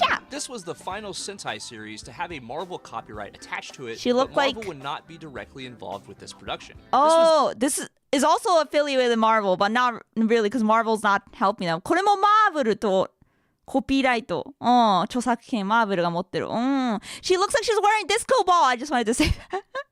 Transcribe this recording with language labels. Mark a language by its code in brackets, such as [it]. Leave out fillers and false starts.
[en] This was the final Sentai series to have a Marvel copyright attached to it. She looked but Marvel like... would not be directly involved with this production. This is also affiliated with Marvel, but not really because Marvel's not helping them. [ja] これもマーブルとコピーライト。著作権マーブルが持ってる。 [en] She looks like she's wearing disco ball. I just wanted to say that.